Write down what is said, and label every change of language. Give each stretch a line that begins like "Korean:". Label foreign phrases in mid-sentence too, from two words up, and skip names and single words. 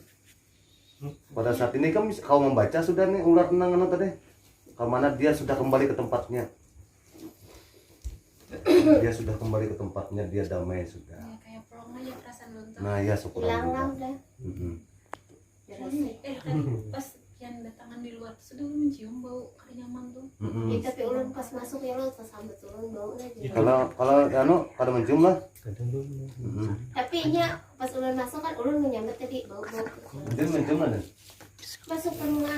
Banjar: Pada saat ini kan kau membaca sudah nih ular nang anu tadi.
Indonesian: Kemana dia sudah kembali ke tempatnya. Dia sudah kembali ke tempatnya, dia damai sudah. Ya, kayak plong aja perasaan nonton. Nah ya syukur Hilang lah juga. udah.
Banjar: Tadi pas yang datangan di luar sudah mencium bau kada nyaman tuh. Ya, tapi ulun pas masuk ya lo pas sambut ulun bau aja. Kalau anu kada mencium lah. Tapi nya pas ulun masuk kan ulun menyambut tadi bau. Udin mencium ada.
Indonesian: Masuk perumahan.